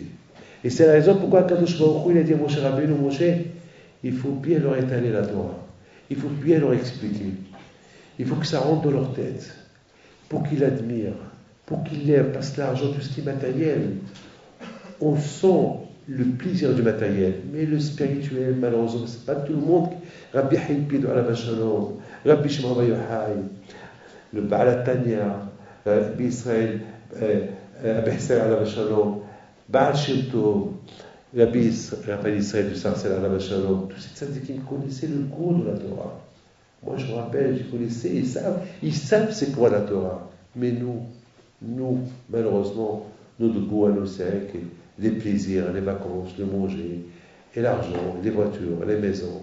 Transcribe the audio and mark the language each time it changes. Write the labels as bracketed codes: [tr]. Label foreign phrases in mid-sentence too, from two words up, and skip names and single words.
[fr] Et c'est la raison pourquoi Kadosh Baruch Hu, il a dit à Moshe Rabbeinu, Moshe, il faut bien leur étaler la Torah. Il faut bien leur expliquer. Il faut que ça rentre dans leur tête. Pour qu'ils l'admirent. Pour qu'ils l'aiment. Parce que l'argent, tout ce qui est matériel, on sent le plaisir du matériel. Mais le spirituel, malheureusement, c'est pas tout le monde. Rabbi Haïpid [he] עליו שלום, [fr] Rabbi Shimon Bar Yochai, le Baal Tanya, Rabbi Israël, Rabbi Israël [he] עליו שלום, [fr] Baal Shem Tov, Rabbi Israël du Sarcel [he] עליו שלום, [fr] tous ces tzadikim connaissaient le goût de la Torah. Moi, je me rappelle, je connaissais, ils savent c'est quoi la Torah. Mais nous, malheureusement, notre goût à nous, c'est avec les plaisirs, les vacances, le manger, et l'argent, les voitures, les maisons.